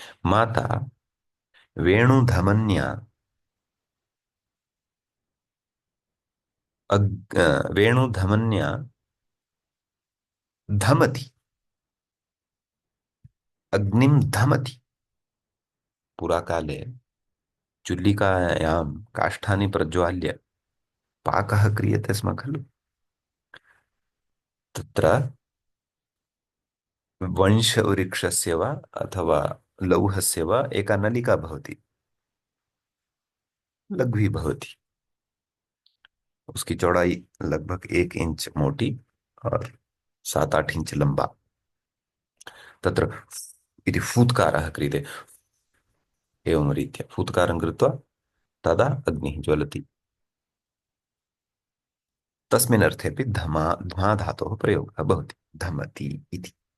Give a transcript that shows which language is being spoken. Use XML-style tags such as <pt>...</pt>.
<sa>माता वेणुधमन्या वेणुधमन्या धमति, अग्निं धमति। पुराकाले चुल्लिकायां काष्ठानि प्रज्वाल्य पाकः क्रियते स्म खलु। तत्र वंशवृक्षस्य वा अथवा लौहस्य वा एका नलिका भवति, लघ्वी भवति,</sa> <hi>उसकी चौड़ाई लगभग 1 इंच मोटी और 7-8 इंच लंबा।</hi> <sa>तत्र इति फूत्कारः क्रियते, एवं रीत्या फूत्कारं कृत्वा तदा अग्निः ज्वलति। तस्मिन् अर्थेऽपि ध्मा धातोः प्रयोगः भवति, धमति इति।</sa>